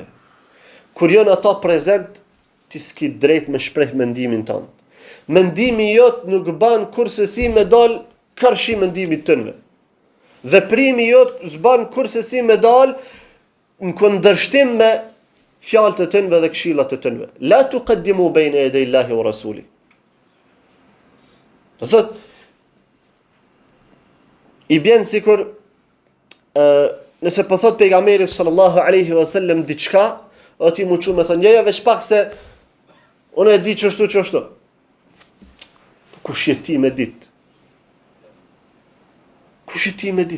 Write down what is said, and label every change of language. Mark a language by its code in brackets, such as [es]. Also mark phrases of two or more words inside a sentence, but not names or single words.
[sq] Kur janë ata prezent, ti s'ki drejt me shpreh mendimin tënd. Mendimi jot nuk ban kurse si me dal karshi mendimit tënve. Veprimi jot s'ban kurse si me dal në kundërshtim me fjalët e tënve dhe këshillat e tënve. [ar] لا تقدموا بين يدي الله ورسوله. [sq] Do thot, i bjen sikur nëse po thot pejgamberi [ar] صلى الله عليه وسلم [sq] diçka, o ti më çu me thënë, ja veç pak se unë e di çështu. Kush je ti me dit? Kush je ti me dit?